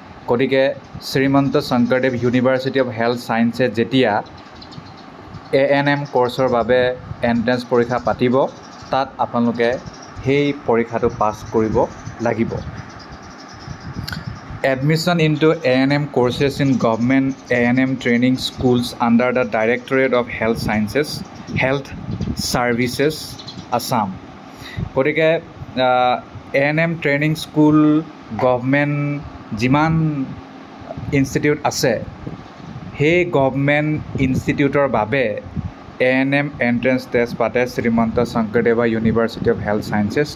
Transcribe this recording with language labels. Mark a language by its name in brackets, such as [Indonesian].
[Assamese] গতিকে Srimanta Sankardev university of health ছায়েন্সে যেতিয়া ANM কোৰ্চৰ বাবে এণ্ট্ৰেঞ্চ পৰীক্ষা পাতিব, তাত আপোনালোকে সেই পৰীক্ষাটো পাছ কৰিব লাগিব। [English] Admission into ANM courses in government ANM training schools under the Directorate of Health Sciences, Health Services, Assam. [Assamese] গতিকে ANM ট্ৰেইনিং স্কুল গভৰ্ণমেণ্ট যিমান ইনষ্টিটিউট আছে, সেই গভৰ্ণমেণ্ট ইনষ্টিটিউটৰ বাবে ANM এণ্ট্ৰেঞ্চ টেষ্ট পাতে Srimanta Sankardeva university of health sciences.